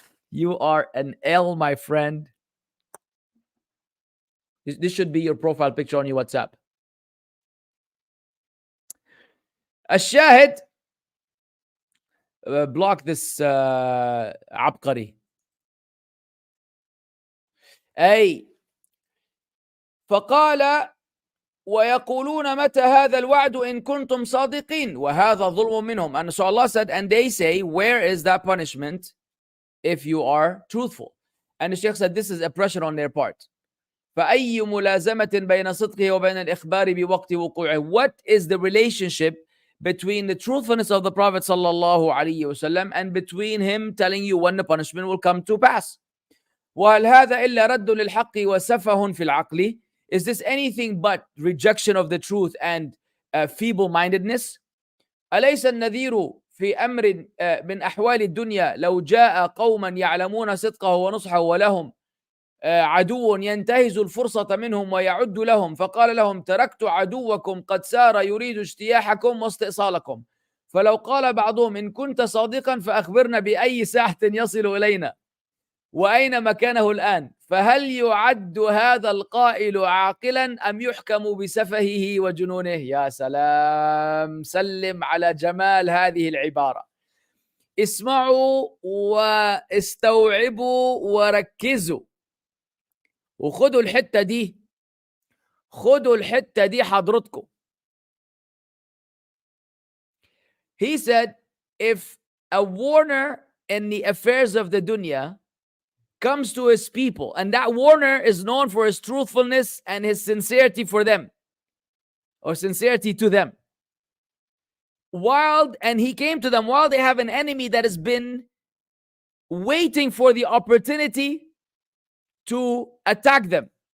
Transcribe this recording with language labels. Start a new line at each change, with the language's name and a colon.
English: You are an L, my friend. This should be your profile picture on your WhatsApp.
Arabic: الشاهد,
English: block this
Arabic: عبقري. أي فقال ويقولون متى هذا الوعد إن كنتم صادقين وهذا ظلم منهم.
English: And so Allah said, and they say, where is that punishment if you are truthful? And the Shaykh said, this is oppression on their part.
Arabic: فأي ملازمة بين صدقه وبين الإخبار بوقت وقوعه.
English: What is the relationship between the truthfulness of the Prophet sallallahu alaihi wasallam and between him telling you when the punishment will come to pass?
Arabic: وهل هذا إلا رد للحق وسفه في العقل?
English: Is this anything but rejection of the truth and feeble-mindedness?
Arabic: أليس النذير في أمر من أحوال الدنيا لو جاء قوما يعلمون صدقه ونصحه ولهم عدو ينتهز الفرصة منهم ويعد لهم فقال لهم تركت عدوكم قد سار يريد اجتياحكم واستئصالكم فلو قال بعضهم إن كنت صادقا فأخبرنا بأي ساعة يصل إلينا وأين مكانه الآن فهل يعد هذا القائل عاقلا أم يحكم بسفهه وجنونه؟ يا سلام, سلم على جمال هذه العبارة. اسمعوا واستوعبوا وركزوا وخدوا الحتة دي, خدوا الحتة دي حضرتكم.
English: He said, if a warner in the affairs of the dunya comes to his people, and that warner is known for his truthfulness and his sincerity for them, or sincerity to them, and he came to them while they have an enemy that has been waiting for the opportunity to attack them.